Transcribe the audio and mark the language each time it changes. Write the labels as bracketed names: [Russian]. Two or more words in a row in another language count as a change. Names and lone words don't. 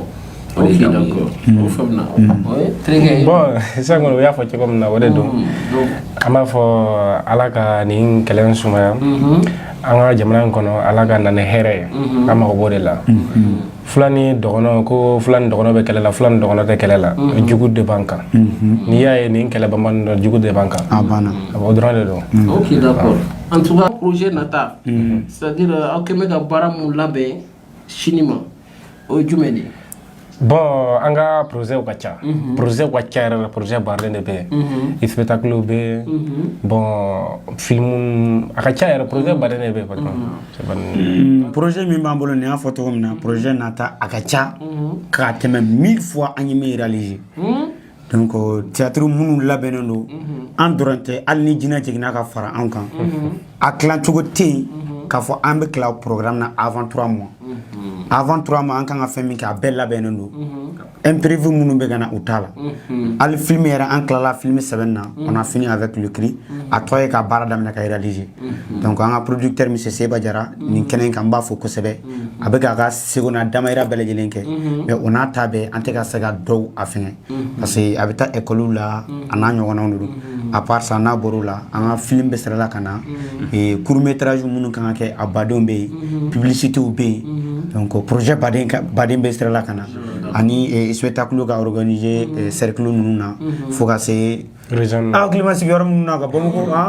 [Bambara] Bon, sisan kɔni o y'a fɔ cogo min na o de don an b'a fɔ ala ka nin kɛlɛ in sumaya an ka jamana in kɔnɔ ala ka na ni hɛrɛ ye an mago b'o de la fila ni dɔgɔnɔ ko fila ni dɔgɔnɔ bɛ kɛlɛ la fila ni dɔgɔnɔ tɛ kɛlɛ la jugu de b'an kan n'i y'a ye nin kɛlɛ banbali dɔ jugu de b'an kan o dɔrɔn de don. [French] Ok d'accord en tout cas [Bambara] projet nata c'est-à-dire aw kɛmɛ ka baara mun labɛn sini ma o ye jumɛn de ye. Bon, an ka projet ka ca projet ka ca yɛrɛ projet baaralen de bɛ yen spectacle bɛ bon film a ka ca yɛrɛ projet baaralen de bɛ yen projet min b'an bolo nin y'a fɔ cogo min na projet nata a ka ca k'a tɛmɛ 1000 fois an ye min réaliser donc théâtre minnu labɛnnen don an dɔrɔn tɛ hali ni jinɛ jiginna ka fara an kan a tilan cogo tɛ yen k'a fɔ an bɛ tila programme na [French] avant 3 mois avant 3 mois [Bambara] an kan ka fɛn min kɛ a bɛɛ labɛnnen don imprévu minnu bɛ ka na u t'a la hali film yɛrɛ an tilala film sɛbɛnni na [French] on a fini avec le cri [Bambara] a tɔ ye ka baara daminɛ ka réaliser donc an ka producteur monsieur Seba Jara nin kɛnɛ in kan n b'a fɔ kosɛbɛ a bɛ k'a ka seko n'a damayira bɛɛ lajɛlen kɛ mais o n'a ta bɛɛ an tɛ ka se ka dɔw a fɛngɛ parce que a bɛ taa école la a n'a ɲɔgɔnnaw de don [French] à part ça [Bambara] n'a bɔr'o la an ka film bɛ sirala ka na [French] court métrage [Bambara] minnu kan ka kɛ a badenw bɛ yen publicitéw bɛ yen donc projet baden bɛ sirala ka na ani spectacle ka organiser cercle ninnu na fo ka se hakilima sigiyɔrɔ minnu na ka Bamakɔ